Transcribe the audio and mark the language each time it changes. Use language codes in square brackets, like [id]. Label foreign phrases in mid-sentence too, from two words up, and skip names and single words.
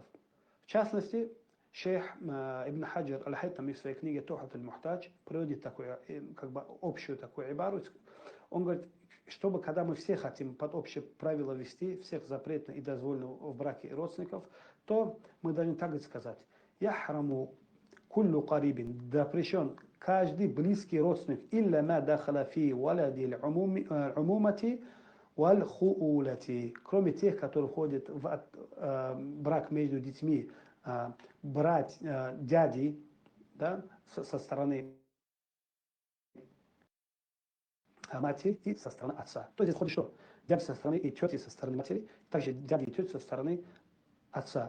[ru] В частности, шейх Ибн Хаджар Аль-Хайтами в своей книге «Тухат аль-Мухтадж» приводит такую, как бы общую такую ибару. Он говорит, чтобы когда мы все хотим под общее правило вести, всех запретно и дозволено в браке родственников, то мы должны так сказать: [ar] «يحرم كل قريب», [ru] запрещен каждый близкий родственник, [ar] «إلا ما دخل في ولد العمومة والخؤولة», [ru] кроме тех, которые входят в брак между детьми, брать дяди, да, со стороны матери и со стороны отца. То есть входит что? Дяди со стороны и тети со стороны матери, также дяди и тети со стороны отца.